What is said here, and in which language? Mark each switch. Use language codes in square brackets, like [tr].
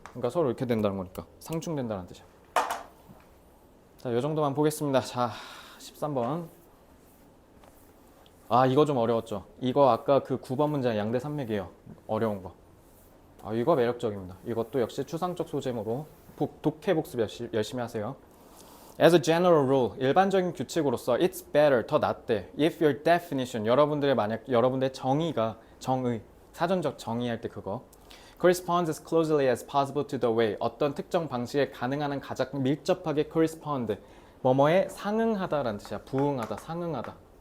[ko] 그러니까 서로 이렇게 된다는 거니까 상충된다는 뜻이야. 자, 이 정도만 보겠습니다. 자, 13번. 아, 이거 좀 어려웠죠. 이거 아까 그 9번 문제 양대 산맥이에요. 어려운 거. 아, 이거 매력적입니다. 이것도 역시 추상적 소재모로 독해 복습 열심히 하세요. [en] As a general rule, [ko] 일반적인 규칙으로서 [en] it's better, [ko] 더 낫대. [en] If your definition, [ko] 여러분들의 정의, 사전적 정의할 때 그거 [en] corresponds as closely as possible to the way, [ko] 어떤 특정 방식에 가능한 한 가장 밀접하게 correspond, 뭐뭐에 상응하다라는 뜻이야. 부응하다, 상응하다.